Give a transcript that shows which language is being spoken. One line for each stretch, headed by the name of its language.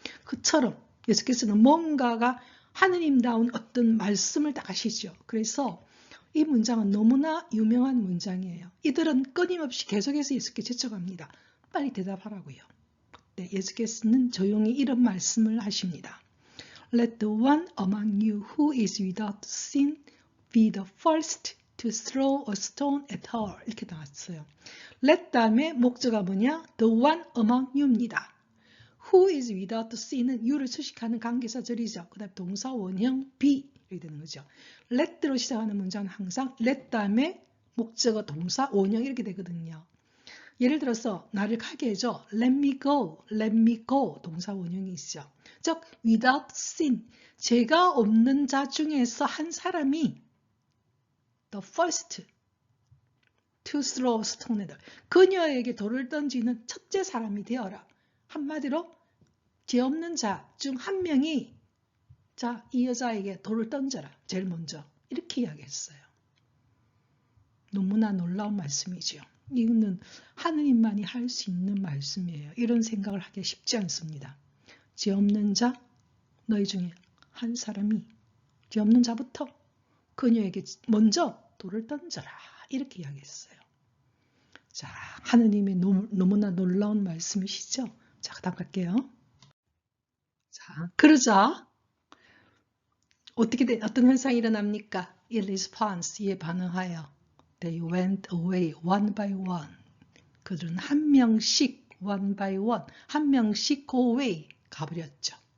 Korean: 그처럼 예수께서는 뭔가가 하느님다운 어떤 말씀을 딱 하시죠. 그래서 이 문장은 너무나 유명한 문장이에요. 이들은 끊임없이 계속해서 예수께 제쳐갑니다. 빨리 대답하라고요. 네, 예수께서는 조용히 이런 말씀을 하십니다.
English: Let the one among you who is without sin be the first to throw a stone at her.
Korean: 이렇게 나왔어요. Let 다음에 목적가 뭐냐?
English: The one among you입니다. Who is without sin은 you를
Korean: 수식하는 관계사절이죠. 그 다음 동사 원형 be 이렇게 되는 거죠. let로 시작하는 문장은 항상 let 다음에 목적어 동사 원형 이렇게 되거든요. 예를 들어서 나를 가게 해줘.
English: let me go
Korean: 동사 원형이 있죠.
English: 즉 without sin
Korean: 죄가 없는 자 중에서 한 사람이
English: the first to throw stone at her.
Korean: 그녀에게 돌을 던지는 첫째 사람이 되어라. 한마디로 죄 없는 자 중 한 명이 자, 이 여자에게 돌을 던져라. 제일 먼저. 이렇게 이야기했어요. 너무나 놀라운 말씀이죠. 이거는 하느님만이 할 수 있는 말씀이에요. 이런 생각을 하기 쉽지 않습니다. 죄 없는 자, 너희 중에 한 사람이 죄 없는 자부터 그녀에게 먼저 돌을 던져라. 이렇게 이야기했어요. 자, 하느님의 너무나 놀라운 말씀이시죠? 자, 다음 갈게요. 자, 그러자 어떤 현상이 일어납니까?
English: In response,
Korean: 이에 반응하여
English: They went away one by one.
Korean: 그들은 한 명씩
English: one by one,
Korean: 한 명씩
English: go away
Korean: 가버렸죠.